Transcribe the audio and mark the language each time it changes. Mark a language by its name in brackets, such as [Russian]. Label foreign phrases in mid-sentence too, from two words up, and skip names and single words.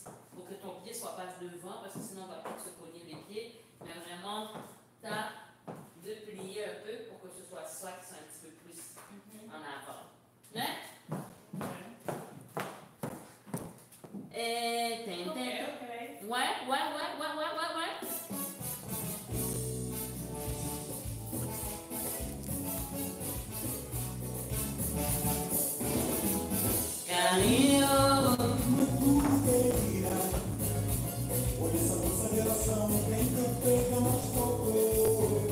[French] Pour que ton pied soit pas devant, parce que sinon on va peut-être se cogner les pieds. Mais vraiment, de plier un peu pour que ce soit ça qui soit un petit peu plus en avant. Hein? Et Ok. Ouais. [Portuguese] Carinho. Por essa nossa relação tem tanto perdão aos poucos.